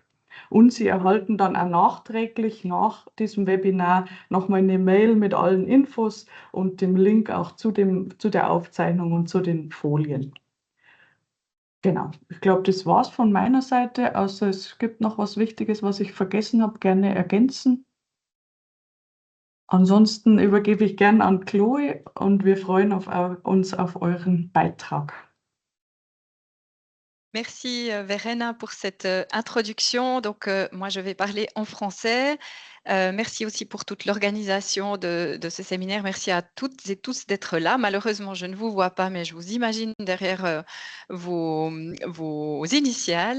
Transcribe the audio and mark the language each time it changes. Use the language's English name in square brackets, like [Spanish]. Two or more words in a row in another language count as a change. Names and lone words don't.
[German] Und Sie erhalten dann auch nachträglich nach diesem Webinar nochmal eine Mail mit allen Infos und dem Link auch zu der Aufzeichnung und zu den Folien. Genau, ich glaube, das war's von meiner Seite, außer es gibt noch was Wichtiges, was ich vergessen habe, gerne ergänzen. Ansonsten übergebe ich gern an Chloe und wir freuen uns auf euren Beitrag. [French] Merci Verena pour cette introduction. Donc moi je vais parler en français. Merci aussi pour toute l'organisation de ce séminaire. Merci à toutes et tous d'être là. Malheureusement, je ne vous vois pas, mais je vous imagine derrière vos initiales.